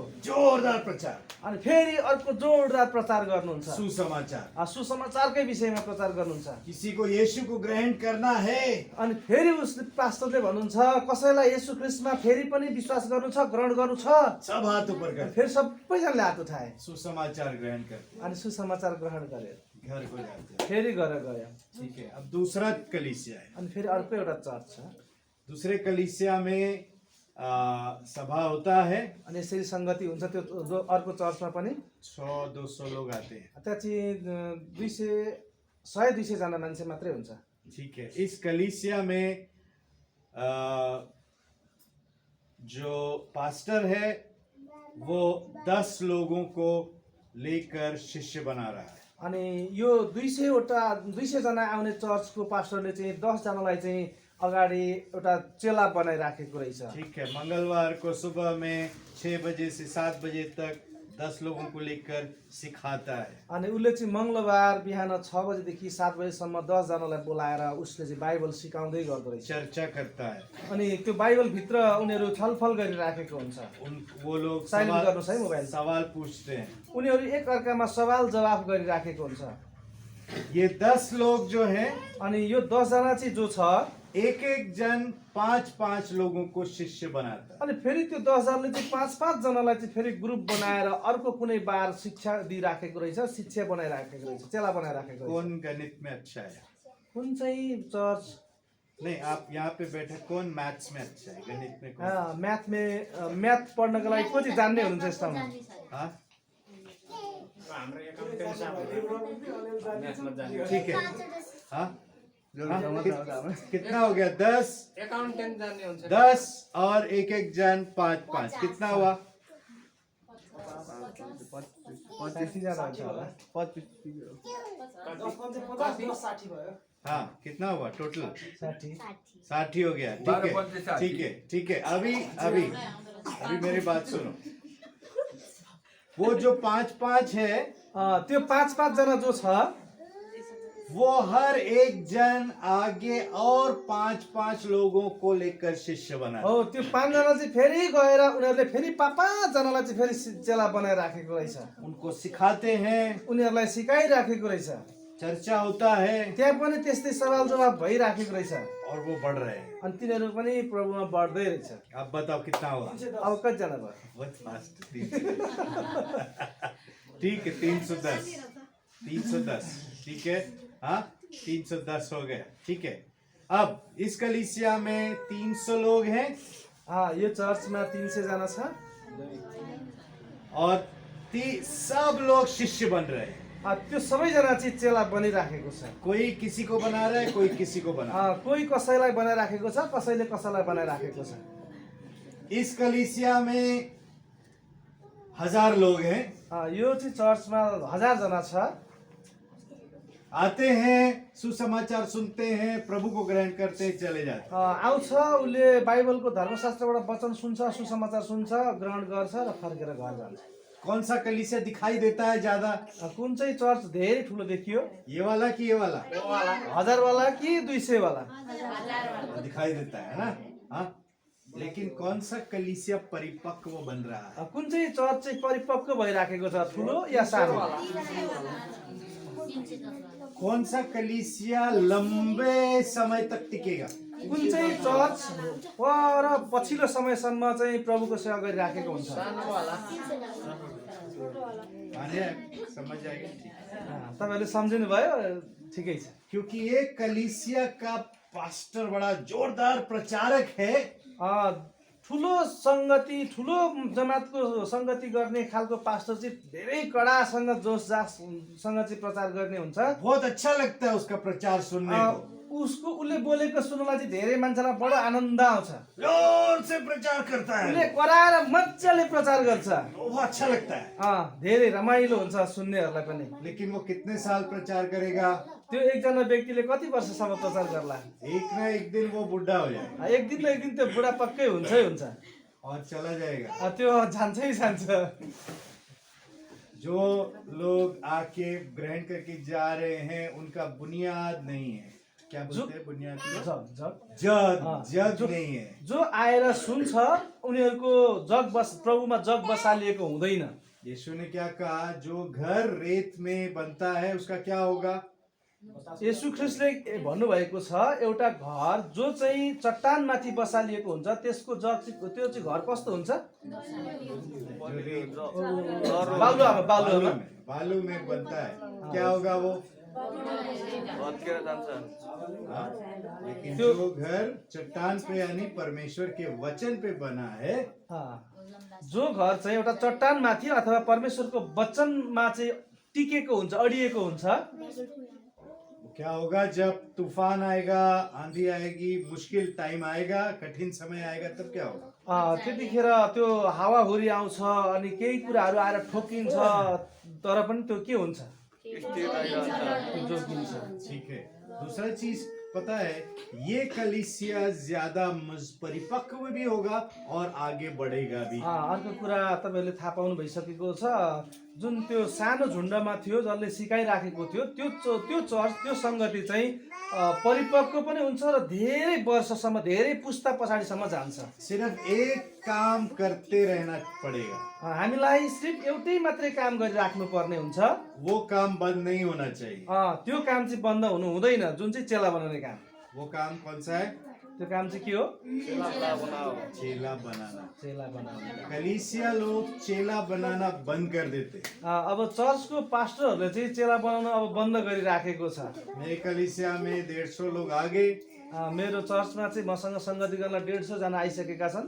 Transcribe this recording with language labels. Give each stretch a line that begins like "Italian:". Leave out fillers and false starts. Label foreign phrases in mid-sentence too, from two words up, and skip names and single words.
Hindi: जोरदार प्रचार,
Nepali: अनि फेरि अर्को जोरदार प्रचार गर्नुहुन्छ।
Hindi: सुसमाचार,
Nepali: सुसमाचारकै विषयमा प्रचार गर्नुहुन्छ।
Hindi: किसी को यीशु को ग्रहण करना है,
Nepali: अनि फेरि उसले पास्टरले भन्नुहुन्छ कसैलाई येशू ख्रिस्टमा फेरि पनि विश्वास गर्नु छ, ग्रहण गर्नु छ।
Hindi: सब हाथ ऊपर करते,
Nepali: फेरि सबैजनाले हात उठाए,
Hindi: सुसमाचार ग्रहण करते,
Nepali: अनि सुसमाचार ग्रहण गरे,
Hindi: घर को जाते।
Nepali: फेरि घर गयो।
Hindi: ठीक है, अब दूसरा कलीसिया है।
Nepali: अनि फेरि अर्को एउटा चर्च छ।
Hindi: दूसरे कलीसिया में सभा होता है,
Nepali: अनि यसरी संगति हुन्छ। त्यो अर्को चर्चमा पनि
Hindi: 100-200 लोग आते हैं।
Nepali: त्यहाँ चाहिँ 100-200 जना मान्छे मात्रै हुन्छ।
Hindi: ठीक है, इस कलीसिया में जो पास्टर है वो 10 लोगों को लेकर शिष्य बना रहा है।
Nepali: अनि यो 200 जना आउने चर्चको पास्टरले चाहिँ 10 जनालाई चाहिँ अगाडि एउटा चेला बनाइराखेको रहेछ।
Hindi: ठीक है, मंगलवार को सुबह में 6 बजे से 7 बजे तक 10 लोगों को लेकर सिखाता है।
Nepali: अनि उसले चाहिँ मंगलबार बिहान 6 बजेदेखि 7 बजेसम्म 10 जनालाई बोलाएर उसले चाहिँ बाइबल सिकाउँदै गर्दो रहेछ।
Hindi: चर्चा करता है।
Nepali: अनि त्यो बाइबल भित्र उनीहरू छलफल गरिराखेको हुन्छ।
Hindi: वो लोग
Nepali: साइलेन्ट गर्नुस् है मोबाइल।
Hindi: सवाल पूछते हैं,
Nepali: उनीहरू एक अर्कामा सवाल जवाफ गरिराखेको हुन्छ।
Hindi: ये 10 लोग जो हैं,
Nepali: अनि यो 10 जना चाहिँ जो छ,
Hindi: एक जन 5-5 लोगों को शिष्य बनाता है।
Nepali: अनि फेरि त्यो 10 जनाले चाहिँ 5-5 जनालाई चाहिँ फेरि ग्रुप बनाएर अर्को कुनै बार शिक्षा दिइराखेको रहेछ, शिक्षा बनाइराखेको रहेछ, चेला बनाइराखेको रहेछ।
Hindi: कौन गणित में अच्छा है?
Nepali: कुन चाहिँ चर्च?
Hindi: नहीं, आप यहाँ पे बैठे, कौन मैथ्स में अच्छा है, गणित में कौन?
Nepali: म्याथ पढ्नको लागि कति जान्ने हुनुहुन्छ यस्तामा?
Hindi: ठीक है, हाँ, कितना हो गया? 10
Nepali: अकाउंटेंट जान्ने हुन्छ।
Hindi: 10 और एक जन 5-5, कितना हुआ?
Nepali: 85 जना हुन्छ होला।
Hindi: हाँ, कितना हुआ टोटल? 60 60 हो गया। ठीक है। अभी मेरी बात सुनो। वो जो 5-5 है,
Nepali: त्यो 5-5 जना जो छ,
Hindi: वो हर एक जन आगे और 5-5 लोगों को लेकर शिष्य बना।
Nepali: हो त्यो 5 जना चाहिँ फेरि गएर उनीहरूले फेरि 5 जनालाई चाहिँ फेरि चेला बनाइराखेको रहेछ।
Hindi: उनको सिखाते हैं,
Nepali: उनीहरूलाई सिकाइराखेको रहेछ।
Hindi: चर्चा होता है
Nepali: त्यहाँ पनि त्यस्तै सवाल जवाब भइराखेको रहेछ।
Hindi: और वो बढ़ रहे हैं।
Nepali: अनि तिनीहरू पनि प्रभुमा बढ्दै रहेछ।
Hindi: अब बताओ कितना हुआ?
Nepali: अब कतिजना भयो?
Hindi: बहुत फास्ट। ठीक है, 310 ठीक है, हाँ 310 हो गया। ठीक है, अब इस कलीसिया में 300 लोग हैं
Nepali: यो चर्चमा 300 जना छ
Hindi: और सब लोग शिष्य बन रहे हैं।
Nepali: त्यो सबैजना चाहिँ चेला बनिराखेको छ।
Hindi: कोई किसी को बना रहा है, कोई किसी को बना रहा
Nepali: कोही कसैलाई बनाइराखेको छ, कसैले कसैलाई बनाइराखेको छ।
Hindi: है। इस कलीसिया में 1000 लोग हैं।
Nepali: यो चाहिँ चर्चमा 1000 जना छ।
Hindi: आते हैं, सुसमाचार सुनते हैं, प्रभु को ग्रहण करते हैं, चले जाते हैं।
Nepali: आउँछ, उसले बाइबलको धर्मशास्त्रबाट वचन सुन्छ, सुसमाचार सुन्छ, ग्रहण गर्छ र फर्केर घर जान्छ।
Hindi: कौन सा कलीसिया दिखाई देता है ज्यादा?
Nepali: कुन चाहिँ चर्च धेरै ठुलो देखियो?
Hindi: ये वाला कि ये वाला?
Nepali: 1000 वाला कि 200 वाला?
Hindi: दिखाई देता है ना। हाँ, लेकिन कौन सा कलीसिया परिपक्व बन रहा है?
Nepali: कुन चाहिँ चर्च चाहिँ परिपक्व भइराखेको छ, ठुलो या सानो?
Hindi: कौन सा कलीसिया लंबे समय तक टिकेगा?
Nepali: कुन चाहिँ चर्च पर पछिल्लो समयसम्म चाहिँ प्रभुको सेवा गरिराखेको हुन्छ?
Hindi: समझ आएगा?
Nepali: तपाईहरुले सम्झिनु भयो? ठिकै छ।
Hindi: क्योंकि ये कलीसिया का पास्टर बड़ा जोरदार प्रचारक है।
Nepali: ठुलो संगति, ठुलो जमातको संगति गर्ने खालको पास्टर चाहिँ धेरै कडासँग जोसजाससँग चाहिँ प्रचार गर्ने हुन्छ।
Hindi: बहुत अच्छा लगता है उसका प्रचार सुनने को।
Nepali: उसले बोलेको सुन्नलाई चाहिँ धेरै मान्छेलाई बडो आनन्द आउँछ।
Hindi: जोर से प्रचार करता है,
Nepali: उसले कराएर मजाले प्रचार गर्छ।
Hindi: वो अच्छा लगता है।
Nepali: धेरै रमाइलो हुन्छ सुन्नेहरूलाई पनि।
Hindi: लेकिन वो कितने साल प्रचार करेगा?
Nepali: त्यो एकजना व्यक्तिले कति वर्षसम्म प्रचार गर्ला?
Hindi: एक न एक दिन वो बुढ़ा हो जाएगा।
Nepali: एक दिन न एक दिन त्यो बुढा पक्कै हुन्छै हुन्छ
Hindi: और चला जाएगा।
Nepali: त्यो जान्छै जान्छ।
Hindi: जो लोग आके ग्रहण करके जा रहे हैं उनका बुनियाद नहीं है। क्या बोलते हैं बुनियाद? जग नहीं है।
Nepali: जो आएर सुन्छ उनीहरूको जग प्रभुमा जग बसालिएको हुँदैन।
Hindi: यीशु ने क्या कहा? जो घर रेत में बनता है उसका क्या होगा?
Nepali: येशू ख्रिस्टले भन्नुभएको छ एउटा घर जो चाहिँ चट्टानमाथि बसालिएको हुन्छ त्यसको जग त्यो चाहिँ घर कस्तो हुन्छ?
Hindi: बालू में बनता है, क्या होगा वो? लेकिन जो घर चट्टान पे यानी परमेश्वर के वचन पे बना है,
Nepali: जो घर चाहिँ एउटा चट्टानमाथि अथवा परमेश्वरको वचनमा चाहिँ टिकेको हुन्छ, अडिएको हुन्छ,
Hindi: क्या होगा? जब तूफान आएगा, आंधी आएगी, मुश्किल टाइम आएगा, कठिन समय आएगा, तब क्या होगा?
Nepali: त्यतिखेर त्यो हावाहुरी आउँछ अनि केही कुराहरू आएर ठोकिन्छ तर पनि त्यो के हुन्छ?
Hindi: ठीक है। दूसरा चीज पता है, ये कलीसिया ज्यादा परिपक्व भी होगा और आगे बढ़ेगा भी।
Nepali: अर्को कुरा तपाईहरुले थाहा पाउनु भइसकेको छ, जुन त्यो सानो झुण्डमा थियो जसले सिकाइराखेको थियो त्यो चर्च त्यो संगति चाहिँ परिपक्व पनि हुन्छ र धेरै वर्षसम्म धेरै पुस्ता पछाडिसम्म जान्छ।
Hindi: सिर्फ एक काम करते रहना पड़ेगा।
Nepali: हामीलाई सिर्फ एउटै मात्रै काम गरिराख्नु पर्ने हुन्छ।
Hindi: वो काम बंद नहीं होना चाहिए।
Nepali: त्यो काम चाहिँ बन्द हुनु हुँदैन, जुन चाहिँ चेला बनाउने काम।
Hindi: वो काम कौन सा है?
Nepali: त्यो काम चाहिँ के हो?
Hindi: चेला बनाना। चेला बनाना। कलीसिया लोग चेला बनाना बंद कर देते।
Nepali: अब चर्चको पास्टरहरूले चाहिँ चेला बनाउन अब बन्द गरिराखेको छ।
Hindi: मेरे कलीसिया में 150 लोग आ गए।
Nepali: मेरो चर्चमा चाहिँ मसँग संगति गर्न 150 जना आइसकेका छन्।